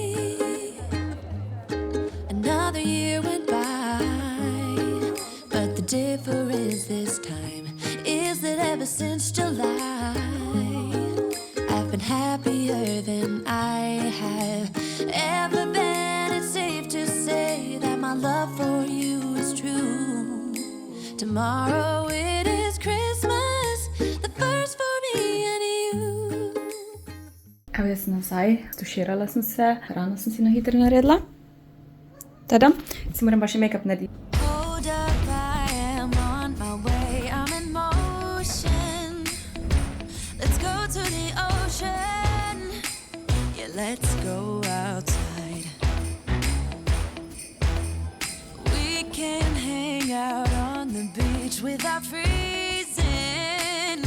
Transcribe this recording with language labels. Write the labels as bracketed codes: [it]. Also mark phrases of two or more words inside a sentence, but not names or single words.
[en] Another year went by, but the difference this time is that ever since July, I've been happier than I have ever been. It's safe to say that my my love for you is true. Tomorrow it is Christmas, the first for me and you. [sl] Evo, jaz sem nazaj, stuširala sem se, hrano sem si na hitro naredila. Tada, si moram pa še make-up narediti. [en] Hold up, I am on my way, I'm in motion. Let's go to the ocean, yeah, let's go outside. We can hang out on the beach without freezing.